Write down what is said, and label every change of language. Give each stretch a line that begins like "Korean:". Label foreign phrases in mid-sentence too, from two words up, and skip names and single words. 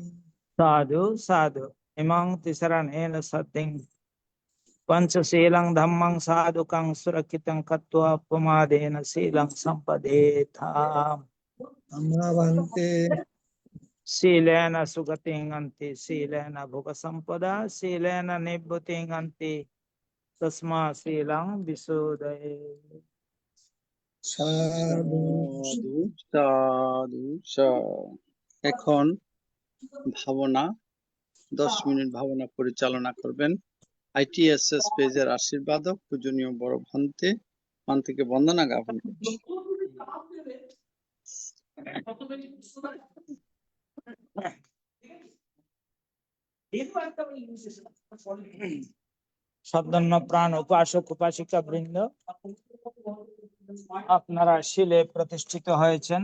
Pali: Sadhu sadhu imang tisaranena sating pancha silang dhammang sadhukang surakitang katva pamadena silang sampadetha Amavante silena sugating anti silena bhuga sampada silena nibbuting anti tasma silang visudaye sadhu সাধু সাধু সাধু।
Bangla: এখন ভাবনা 10 মিনিট ভাবনা পরিচালনা করবেন ITSS পেজের আশীর্বাদক পূজনীয় বড় ভান্তে পান্তিকে বন্দনা জ্ঞাপন করছি। সদ্ধন্য প্রাণ উপাসক উপাসিকা বৃন্দ, আপনারা শিলে প্রতিষ্ঠিত হয়েছেন।